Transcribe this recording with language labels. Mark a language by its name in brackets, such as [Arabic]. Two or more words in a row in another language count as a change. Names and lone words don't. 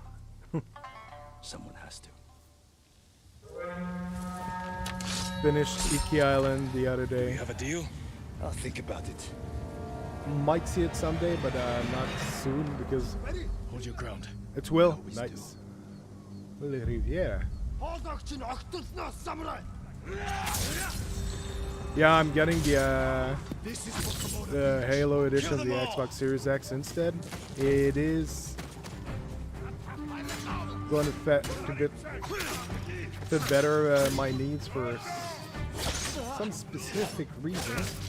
[English] Someone has to. Finished Iki Island the other We day. have a deal? I'll think about it. Might see it someday, but not soon because Hold your ground. it's Will. Always Nice. Will Riviera. [Mongolian] Хоолойгч нь огтолсноос самурай. [English] Yeah, I'm getting the This is what the Halo edition of the Xbox Series X instead. It is going to fit better my needs for some specific reason.